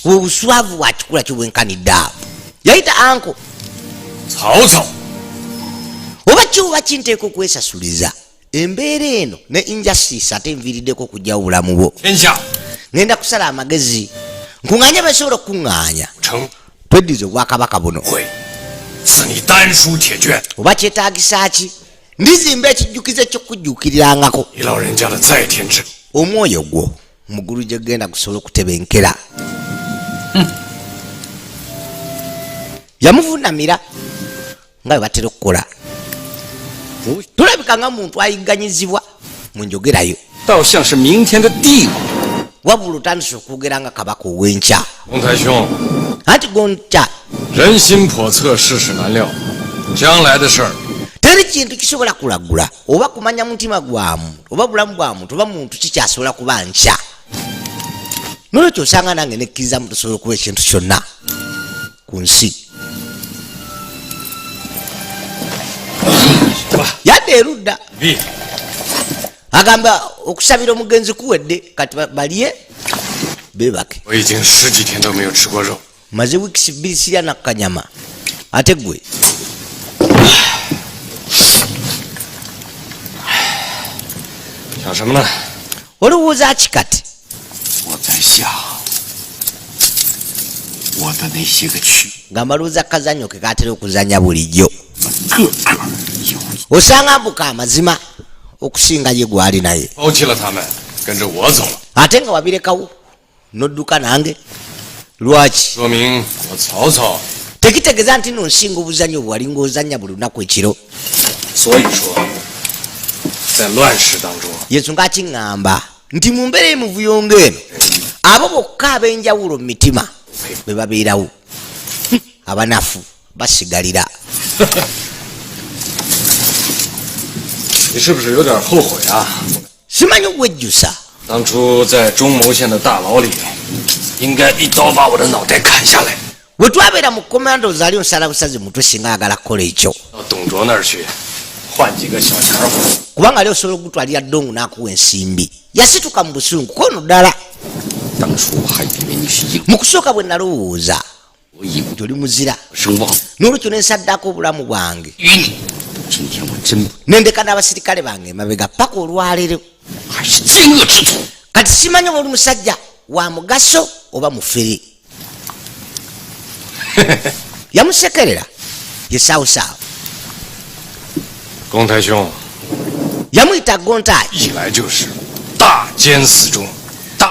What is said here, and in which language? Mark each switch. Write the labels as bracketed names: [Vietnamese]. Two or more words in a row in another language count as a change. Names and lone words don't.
[Ganda] obuswavu bwa kikula ki bwenkanidde awo yayita anko [Chinese] 曹操 [Ganda] oba kyoba kinteeka okwesasuliza embeera eno ne injustice ate enviiriddeko okugyawo obulamu bwo [Chinese] 天下 [Ganda] ngenda kusala amagezi nkuŋŋaanye basobola okuŋŋaanya [Chinese] 成 [Ganda] tweddiza obwakabaka buno [Chinese] 会赐你丹书铁卷， [Ganda] oba kyetaagisa ki ndizimba ekijjukizo ekyokujjuukirirangako [Chinese] 你老人家的在天之灵。 [Ganda] omwoyo gwo mugulu gye genda gusobola okutebenkera yamuvunamira nga bwe batera okukola tulabika nga muntu ayigganyizibwa mu njogerayo [Chinese] 倒像是明天的帝王。 [Ganda] wabula otandise okwogera nga kabaka ow'enkya. [Chinese] 洪太兄， [Ganda] anti gonca [Chinese] 人心叵测，世事难料，将来的事儿 [Ganda] teri kintu kisobola kulagula oba kumanya mutima gwamu oba bulamu bwamu oba muntu kikyasobola kuba nkya. Nolwekyo osanga nange nekkirizamu tosobola okuba ekintu kyonna ku nsi. Yadde erudda agamba okusabira omugenzi kuwedde kati balye bebake. [Chinese] 我已经10几天都没有吃过肉。 [Ganda] maze wiikisi 2 sirya nakanyama ate gwe. [Chinese] 想什么呢？ [Ganda] olowooza ki kati? [Chinese] 我在想，我的那些个曲， [Ganda] ngamba lowooza kazanyo ke katera okuzanya bulijjo. [Chinese] 个个有 [Ganda] osanga mbuka amazima okusinga ye gwali naye [Chinese] 抛弃了他们，跟着我走了， [Ganda] ate nga wabirekawo nodduka nange lwaki? [Chinese] 说明我曹操。 [Ganda] tekitegeeza nti nonsinga obuzanyo bwe walinga ozanya buli lunaku ekiro. [Chinese] 所以说，在乱世当中， [Ganda] yensonga akiŋŋamba nti mu mbeera y'emuvuyo ng'eno abo bokka ab'enjawulo mu mitima be babeerawo. Abanafu basigalira. [Chinese] 你是不是有点后悔啊？ [Ganda] simanyi okwejjusa [Chinese] 当初在中牟县的大牢里，应该一刀把我的脑袋砍下来， [Ganda] bwe twabeera mu komando zaali onsala busazi mutwe singa ayagala kukola ekyo. [Chinese] 到董卓那儿去换几个小钱儿。 [Ganda] kubanga ali osobola okugutwalira ddongo n'akuwa ensimbi. Yasituka mu busungu kono ddala. [Chinese] 当初我还以为你是英， [Ganda] mu kusooka bwe nalowooza [Chinese] 我以为 [Ganda] nti oli muzira [Chinese] 声望 [Ganda] n'olwekyo ne nsaddako obulamu bwange [Chinese] 于你。今天我真不 [Ganda] nendeka n'abasirikale bange emabega paka olwaleero. [Chinese] 还是奸恶之徒。 [Ganda] kati simanyi oba oli musajja wa mugaso oba mufere. yamusekerera ye saawusaawo. [Chinese] 公太兄 [Ganda] yamuyita gontayi. [Chinese] 一来就是大奸死忠，大